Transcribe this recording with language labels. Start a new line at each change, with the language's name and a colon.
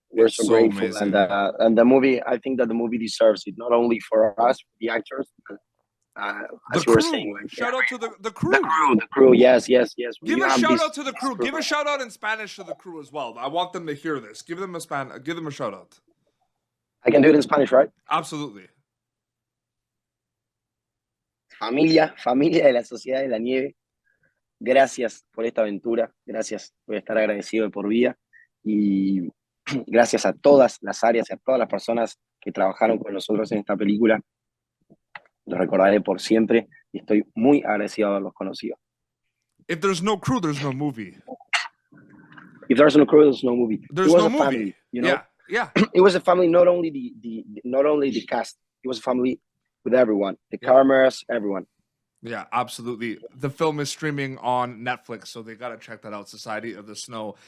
English: We're so grateful, amazing. And the movie. I think that the movie deserves it, not only for us, the actors. As you were saying, like, shout out to the crew. The crew. Yes. Give a shout out to the crew. Give a shout out in Spanish to the crew as well. I want them to hear this. Give them a shout out. I can do it in Spanish, right? Absolutely.
Spanish: Familia de la Sociedad de la Nieve. Gracias por esta aventura. Gracias por estar agradecido de por vida. Y gracias a todas las áreas y a todas las personas que trabajaron con nosotros en esta película. Los recordaré por siempre y estoy muy agradecido de haberlos conocido.
English: If there's no crew, there's no movie. If there's no crew, there's no movie. There's no movie. Family, Yeah. It was a family, not only the cast. It was a family with everyone, the cameras, everyone. Yeah, absolutely. The film is streaming on Netflix, so they got to check that out, Society of the Snow.